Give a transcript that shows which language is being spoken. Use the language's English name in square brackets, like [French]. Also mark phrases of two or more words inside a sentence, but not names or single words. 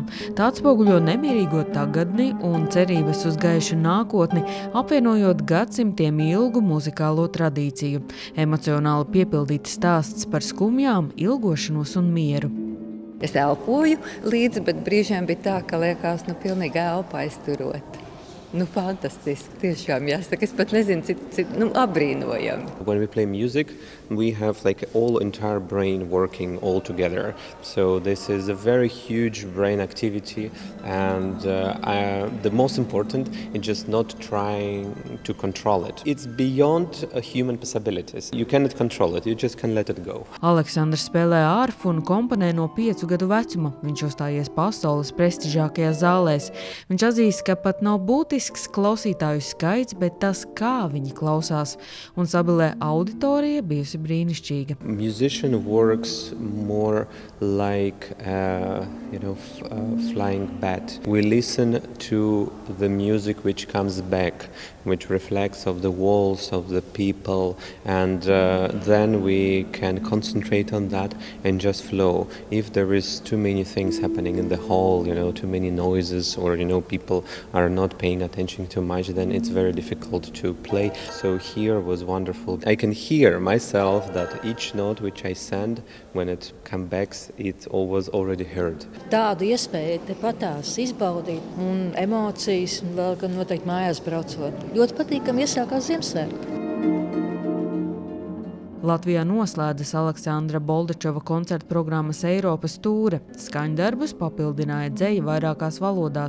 [Latvian] Tā atspoguļo nemierīgo tagadni un cerības uz gaišu nākotni, apvienojot gadsimtiem ilgu muzikālo tradīciju. Emocionāli piepildīts stāsts par skumjām, ilgošanos un mieru. Es elpoju līdzi, bet brīžiem bija tā, ka liekas, pilnīgi elpa aizturot. Fantastiski, tiešām jāsaka, es pat nezinu, cik apbrīnojami. [English] When we play music, we have like all entire brain working all together. So this is a very huge brain activity, and the most important is just not trying to control it. It's beyond human possibilities. You cannot control it, you just can let it go. [Latvian] Aleksandrs spēlē arfu un komponē no 5 gadu vecuma. Viņš uzstājies pasaules prestižākajās zālēs. Viņš atzīst, ka pat nav būtisks klausītāju skaits, bet tas, kā viņi klausās. Un Sabilē auditorija bijusi brīnišķīga. [English] Musician works more like flying bat. We listen to the music which comes back, which reflects of the walls of the people, and then we can concentrate on that and just flow. If there is too many things happening in the hall, too many noises, or people are not paying attention too much, then it's very difficult to play. So here was wonderful. I can hear myself that each note which I send, when it comes back, it was already heard. [Latvian] Tādu iespēju tepatās izbaudīt un emocijas, un vēl gan noteikti mājās braucot. Ļoti patīkami iesākās Ziemassvētki. Latvijā noslēdzas Aleksandra Boldačova koncerta programmas Eiropas tūre. Skaņdarbus papildināja dzeja vairākās valodās.